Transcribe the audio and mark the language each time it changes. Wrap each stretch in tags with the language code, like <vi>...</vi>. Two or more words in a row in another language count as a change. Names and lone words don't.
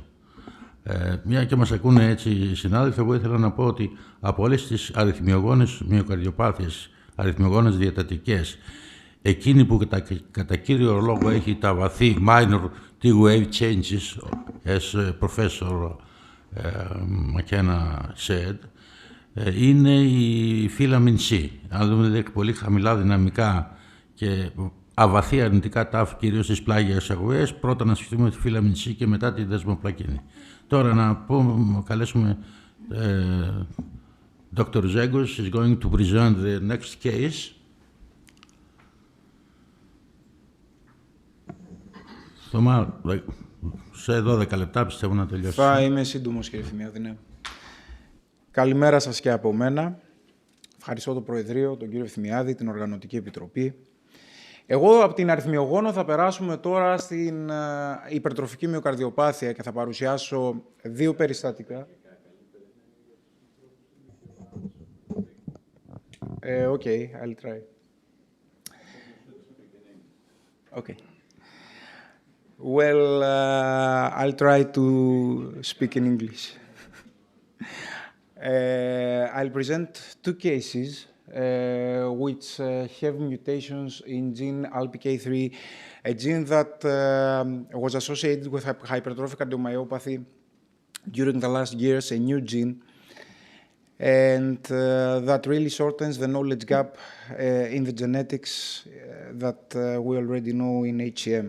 <el>Μια και μας ακούνε έτσι οι συνάδελφοι, εγώ ήθελα να πω ότι από όλες τις αριθμιογόνες μυοκαρδιοπάθειες, αριθμιογόνες διατατικές, εκείνη που κατά κύριο λόγο έχει τα βαθύ</el> <en>minor T-wave changes, as Professor McKenna said,</en> <el>είναι η filament C. Αν δούμε πολύ χαμηλά δυναμικά και αβαθή αρνητικά τάφ, κυρίως στις πλάγιες αγωγές, πρώτα να σκεφτούμε τη filament C και μετά τη δεσμοπλακίνη. Τώρα να καλέσουμε Dr.</el> <en>Ζέγκος is going to present the next case.</en> <el>Θωμά, σε 12 λεπτά πιστεύω να τελειώσει. Θα είμαι σύντομος, κύριε Θημιάδη, ναι. Καλημέρα σας και από μένα. Ευχαριστώ το Προεδρείο, τον κύριο Θημιάδη, την Οργανωτική Επιτροπή. Εγώ από την αριθμιογόνο θα περάσουμε τώρα στην υπερτροφική μυοκαρδιοπάθεια και θα παρουσιάσω δύο περιστατικά.</el> <en>Okay, I'll try. Okay. Well, I'll try to speak in English. I'll present two cases which have mutations in gene ALPK3, a gene that was associated with hypertrophic cardiomyopathy during the last years, a new gene, and that really shortens the knowledge gap in the genetics that we already know in HCM.</en>